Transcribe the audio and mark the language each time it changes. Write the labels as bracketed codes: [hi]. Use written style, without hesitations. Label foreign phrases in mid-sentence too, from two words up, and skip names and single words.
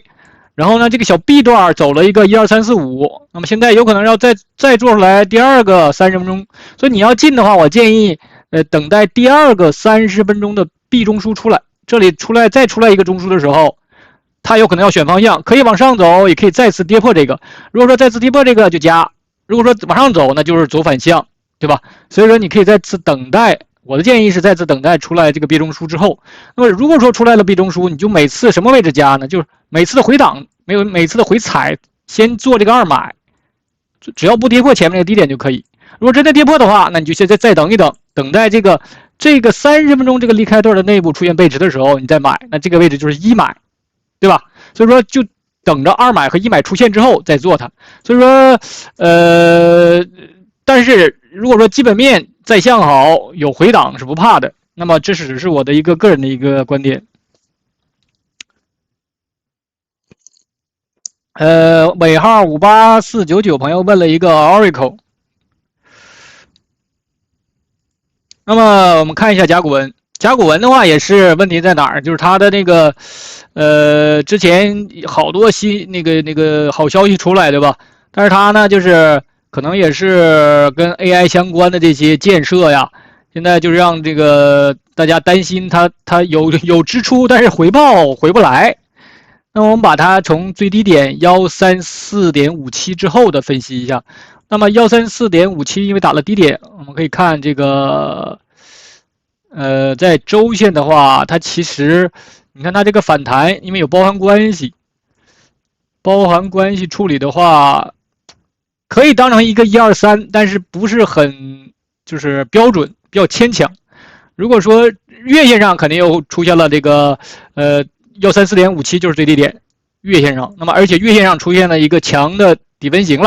[zh] 然後呢，這個小 B 段走了一個1、2、3、4、5，那麼現在有可能要再做出來第二個30分鐘，所以你要進的話，我建議等待第二個30分鐘的 B 中枢出來，這裡再出來一個中樞的時候，它有可能要選方向，可以往上走，也可以再次跌破這個。如果說再次跌破這個就加，如果说往上走，那就是走反向，对吧？所以说你可以再次等待。我的建議是再次等待出來這個 B 中樞之後，那麼如果說出來了 B 中樞，你就每次什麼位置加呢？就是每次的回檔，每次的回踩，先做這個2買，只要不跌破前面的低點就可以。如果真的跌破的話，那你就現在再等一等，等待這個30分鐘這個離開段的內部出現背馳的時候，你再買，那這個位置就是1買，對吧？所以說就等着2買和1買出現之後再做它。所以說，但是如果說基本面再向好，有回檔是不怕的。那麼這只是我的一個個人的一個觀點。尾號58499朋友問了一個 Oracle。那麼我們看一下甲骨文，甲骨文的話也是問題在哪兒？就是它的那個之前好多那個好消息出來，對吧？但是它呢就是可能也是跟 AI 相關的這些建設呀，現在就是讓這個大家擔心它有支出，但是回報回不來。那麼我們把它從最低點134.57之後的分析一下。那麼134.57因為打了低點，我們可以看這個在周線的話，它其實你看它這個反彈，因為有包含關係處理的話，可以當成一個123，但是不是很就是標準，比較牽強。如果說月線上肯定又出現了這個134.57就是最低點，月線上，那麼而且月線上出现了一個強的底分型了。